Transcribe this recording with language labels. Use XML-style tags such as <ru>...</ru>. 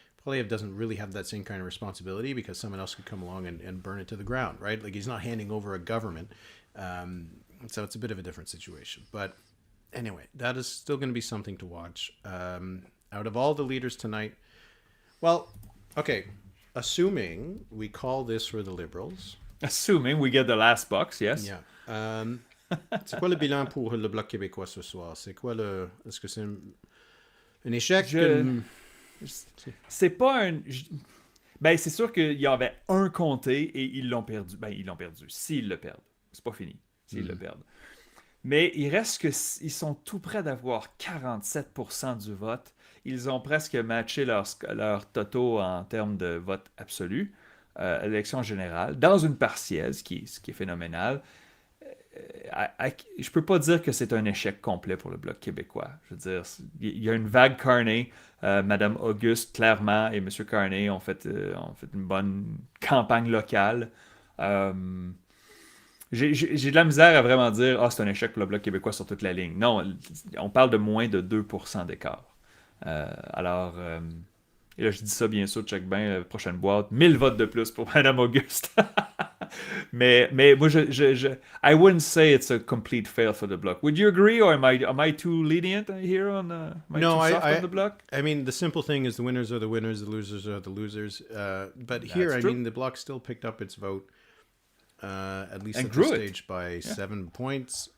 <en>Poilievre doesn't really have that same kind of responsibility because someone else could come along and burn it to the ground, right? Like, he's not handing over a government. So it's a bit of a different situation. But anyway, that is still going to be something to watch. Out of all the leaders tonight, well, okay, assuming we call this for the Liberals. Assuming we get the last box, yes. Yeah.</en> <fr>C'est quoi le bilan pour le Bloc québécois ce soir? C'est quoi le... Est-ce que c'est un échec? C'est pas un... Ben, c'est sûr qu'il y avait un comté et ils l'ont perdu. Ben, ils l'ont perdu. S'ils le perdent. C'est pas fini. S'ils le perdent. Mais il reste qu'ils sont tout près d'avoir 47% du vote. Ils ont presque matché leur totaux en termes de vote absolu à l'élection générale, dans une partielle, ce qui est phénoménal. Je peux pas dire que c'est un échec complet pour le Bloc québécois. Je veux dire, il y a une vague Carney. Madame Auguste, clairement, et M. Carney ont fait une bonne campagne locale. J'ai de la misère à vraiment dire c'est un échec pour le Bloc québécois sur toute la ligne. Non, on parle de moins de 2% d'écart. Et là, je dis ça, bien sûr, check bien, prochaine boîte, 1000 votes de plus pour Mme Auguste. mais moi,</fr> <en>I wouldn't say it's a complete fail for the Bloc. Would you agree, or am I too lenient here on am I too soft on the Bloc? I mean, the simple thing is the winners are the winners, the losers are the losers. But here, I mean, the Bloc still picked up its vote, at least at this stage, by 7 points.</en>